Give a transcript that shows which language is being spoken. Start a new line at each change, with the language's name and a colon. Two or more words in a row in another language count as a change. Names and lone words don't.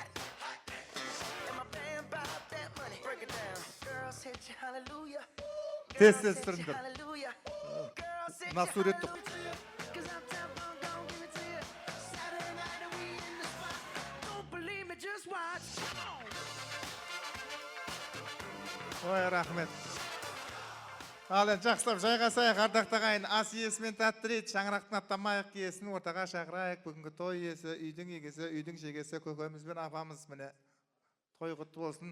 English: And my band bought that money. Break it down. Girls hit you, hallelujah.
Turkish: Tez
English: Girls
Turkish: tez
English: hit you,
Turkish: süründür.
English: hallelujah. Girls hit you,
Turkish: Nasıl ürettik?
English: hallelujah. 'Cause I'm tough, I'm gon' give it to you. Saturday night and we in the spot. Don't believe me, just watch.
Kazakh: Ой, рахмет. Ал енді жақсылап жайғасайық, ардақтағы ағайын, ас иесімен тәтті ет, шаңырақтың аттамайық киесін ортаға шақырайық. Бүгінгі той иесі, үйдің егесі, үйдің шегесі, көкеміз бен апамыз міне той құтты болсын.